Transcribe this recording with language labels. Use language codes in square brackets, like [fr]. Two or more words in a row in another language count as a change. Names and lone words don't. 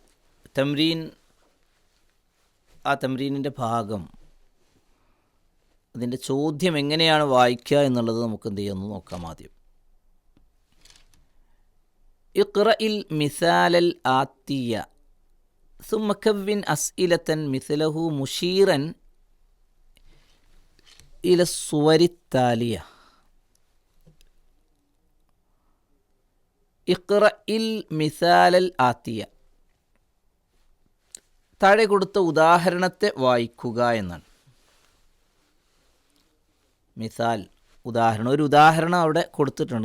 [ml] തംരീൻ, ആ തംരീനിൻ്റെ ഭാഗം അതിൻ്റെ ചോദ്യം എങ്ങനെയാണ് വായിക്കുക എന്നുള്ളത് നമുക്ക് എന്ത് ചെയ്യുമെന്ന് നോക്കാം. [ar] ആദ്യം اقرأ المثال الآتي ثم كون أسئلة مثله مشيرا إلى الصور التالية. اقرأ المثال الآتي, [ml] താഴെ കൊടുത്ത ഉദാഹരണത്തെ വായിക്കുക എന്നാണ്. മിസാൽ ഉദാഹരണം, ഒരു ഉദാഹരണം അവിടെ കൊടുത്തിട്ടുണ്ട്.